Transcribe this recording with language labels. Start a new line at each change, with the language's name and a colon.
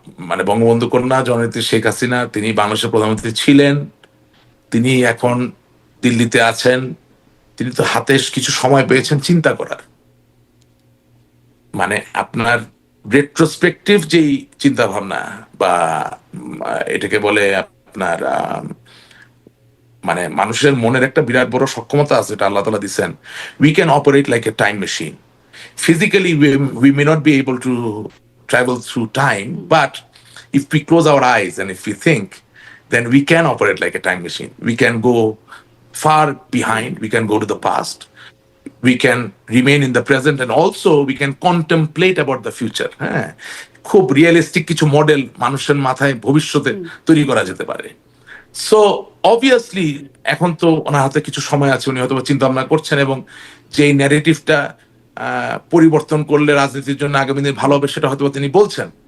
Bangla: মানে বঙ্গবন্ধু কন্যা জননেত্রী শেখ হাসিনা, তিনি বাংলাদেশের প্রধানমন্ত্রী ছিলেন, তিনি এখন দিল্লিতে আছেন, তিনি তো হাতে কিছু সময় পেয়েছেন চিন্তা করার। মানে আপনার রেট্রোস্পেকটিভ যেই চিন্তা ভাবনা বা এটাকে বলে আপনার মানে মানুষের মনের একটা বিরাট বড় সক্ষমতা আছে, এটা আল্লাহ তাআলা দিচ্ছেন।
English: We can operate like a time machine. Physically, we may not be able to travel through time, but if we close our eyes and if we think, then we can operate like a time machine. We can go far behind, we can go to the past, we can remain in the present, and also we can contemplate about the future.
Bangla: হ্যাঁ, খুব realistic কিছু model মানুষের মাথায় ভবিষ্যতে তৈরি করা যেতে পারে।
English: so obviously
Bangla: এখন তো ওনার হাতে কিছু সময় আছে, উনি হয়তো চিন্তা ভাবনা করছেন, এবং যে ন্যারেটিভটা পরিবর্তন করলে রাজনীতির জন্য আগামী দিনে ভালো হবে সেটা হয়তো তিনি বলছেন।